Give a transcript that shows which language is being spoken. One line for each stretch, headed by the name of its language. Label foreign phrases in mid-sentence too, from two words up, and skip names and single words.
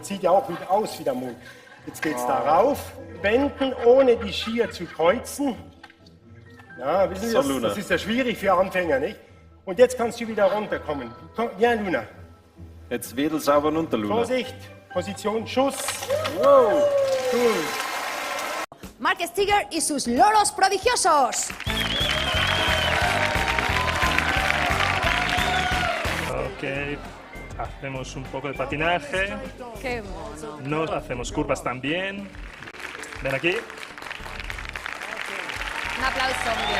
German: Sieht ja auch wieder aus wie der Mond. Jetzt geht's da rauf, wenden, ohne die Skier zu kreuzen. Ja, wissen Sie, So, Luna. das ist ja schwierig für Anfänger, nicht? Und jetzt kannst du wieder runterkommen. Komm, ja, Luna. Jetzt wedel sauber runter, Luna. Vorsicht, Position, Schuss. Wow, cool.
Spanish: Marc Stiger y sus loros prodigiosos. Ok, hacemos un poco de patinaje, Qué mono. no hacemos curvas también. Ven aquí, Un aplauso, Miguel.